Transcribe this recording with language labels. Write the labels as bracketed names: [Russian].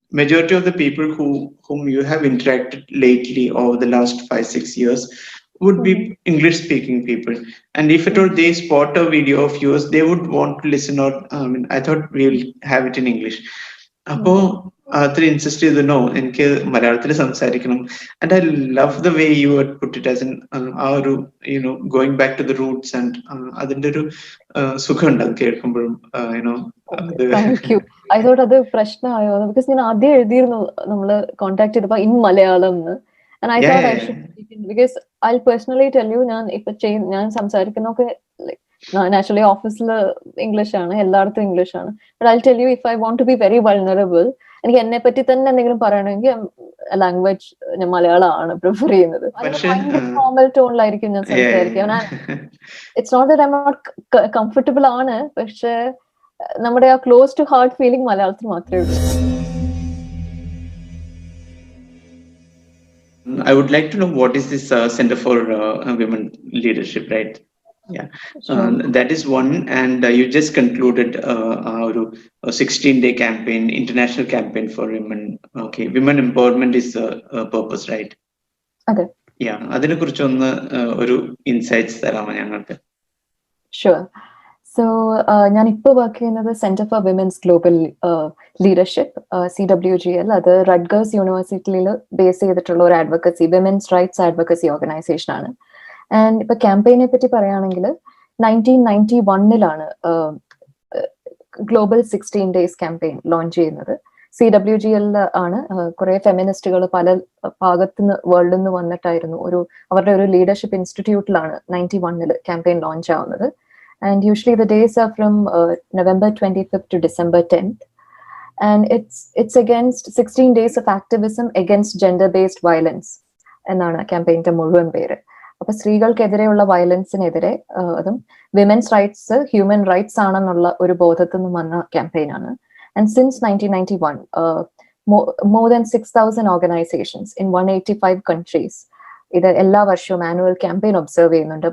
[English] majority of the people whom you have interacted lately over the last 5 6 years would be Mm-hmm. English speaking people, and if at all Mm-hmm. they spot a video of yours, they would want to listen. Or I mean, I thought we'll have it in English. [Malayalam] അപ്പോ Mm-hmm. അത്ര insist ചെയ്തു, no എനിക്ക് മലയാളത്തിൽ സംസാരിക്കണം. [English] And I love the way you had put it as an ആ ഒരു going back to the roots. [Malayalam] And അതിന്റെ ഒരു സുഖം ഉണ്ട് അത് കേൾക്കുമ്പോഴും. യുനോ അത് [English] Thank you. [Malayalam] ഐ തോട്ട് അത് പ്രശ്നമായോ, ബിക്കോസ് ഞാൻ ആദ്യം എഴുതിയിരുന്നു നമ്മള് കോൺടാക്ട് ചെയ്തപ്പോ ഇൻ മലയാളം എന്ന്. [English] and I thought I should, because I personally tell you, [Malayalam] ഞാൻ ഇപ്പൊ ഞാൻ സംസാരിക്കുന്നൊക്കെ നാച്ചുറലി ഓഫീസിൽ ഇംഗ്ലീഷ് ആണ്, എല്ലായിടത്തും ഇംഗ്ലീഷ് ആണ്. [English] but I tell you, if I want to be very vulnerable, [Malayalam] എനിക്ക് എന്നെ പറ്റി തന്നെ എന്തെങ്കിലും പറയണമെങ്കിൽ ലാംഗ്വേജ് ഞാൻ മലയാളമാണ് പ്രിഫർ ചെയ്യുന്നത്. ഭയങ്കര ഫോർമൽ ടോണിലായിരിക്കും ഞാൻ സംസാരിക്കുക. [English] it's not that I am not comfortable [Malayalam] ആണ്, പക്ഷെ നമ്മുടെ ആ ക്ലോസ് ടു ഹാർട്ട് ഫീലിംഗ് മലയാളത്തിൽ മാത്രമേ ഉള്ളൂ. [English] I would like to know what is this Center for Women Leadership, right? Yeah, Sure. that is one. And you just concluded our 16-day campaign, international campaign for women. Okay, women empowerment is a purpose, right? Okay. [Malayalam] Yeah, അതിനെ കുറിച്ച് ഒന്ന് ഒരു insights തരാമോ ഞങ്ങൾക്ക്? [English] Sure. [Malayalam] So ഞാൻ ഇപ്പോൾ work ചെയ്യുന്നത് centre for women's global leadership, CWGL. അത് റട്ഗേഴ്സ് യൂണിവേഴ്സിറ്റിയിൽ ബേസ് ചെയ്തിട്ടുള്ള ഒരു advocacy, women's rights advocacy organisation ആണ്. ആൻഡ് ഇപ്പൊ ക്യാമ്പയിനെ പറ്റി പറയുകയാണെങ്കിൽ 1991 ഗ്ലോബൽ 16 days ക്യാമ്പയിൻ ലോഞ്ച് ചെയ്യുന്നത്. CWGL ആണ്. കുറെ ഫെമിനിസ്റ്റുകൾ പല ഭാഗത്തുനിന്ന് വേൾഡിൽ നിന്ന് വന്നിട്ടായിരുന്നു അവരുടെ ഒരു ലീഡർഷിപ്പ് ഇൻസ്റ്റിറ്റ്യൂട്ടിലാണ് 91 ക്യാമ്പയിൻ ലോഞ്ച് ആവുന്നത്. [English] And usually the days are from November 25th to December 10th. And it's against 16 days of activism against gender-based violence [Malayalam] എന്നാണ് ക്യാമ്പയിൻ്റെ മുഴുവൻ പേര്. അപ്പൊ സ്ത്രീകൾക്കെതിരെയുള്ള വയലൻസിനെതിരെ, അതും വിമൻസ് റൈറ്റ്സ് ഹ്യൂമൻ റൈറ്റ്സ് ആണെന്നുള്ള ഒരു ബോധത്തിൽ നിന്ന് വന്ന ക്യാമ്പയിനാണ്. And since 1991 [English] more than 6,000 organizations in 185 countries [Malayalam] ഇത് എല്ലാ വർഷവും ആനുവൽ ക്യാമ്പയിൻ ഒബ്സർവ് ചെയ്യുന്നുണ്ട്.